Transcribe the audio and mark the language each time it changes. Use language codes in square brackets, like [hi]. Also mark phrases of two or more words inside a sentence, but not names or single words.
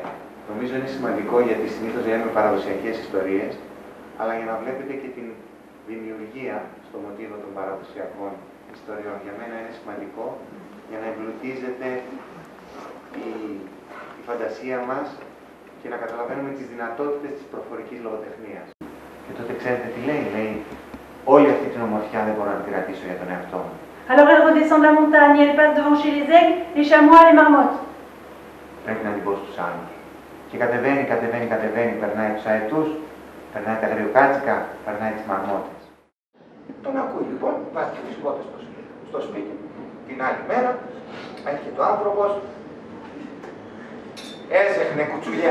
[el] Νομίζω είναι σημαντικό γιατί συνήθως λέμε παραδοσιακές ιστορίες, αλλά για να βλέπετε και την δημιουργία στο μοτίβο των παραδοσιακών ιστοριών. Για μένα είναι σημαντικό για να εμπλουτίζεται η φαντασία μας και να καταλαβαίνουμε τις δυνατότητες της προφορικής λογοτεχνίας. Και τότε ξέρετε τι λέει, λέει όλη αυτή την ομορφιά δεν μπορώ να τη κρατήσω για τον εαυτό μου. [fr] Alors elle redescend de la montagne, elle passe devant chez les aigles, les chamois, les marmottes. [el] Πρέπει να την πω στους άλλους. Και κατεβαίνει, περνάει τους αετούς, περνάει τα γριοκάτσικα, περνάει τις μαρμότες. Τον ακούει λοιπόν, βάζει και τις κότες στο σπίτι. Την άλλη μέρα, έρχεται το άνθρωπος, έσεχνε κουτσουλιά.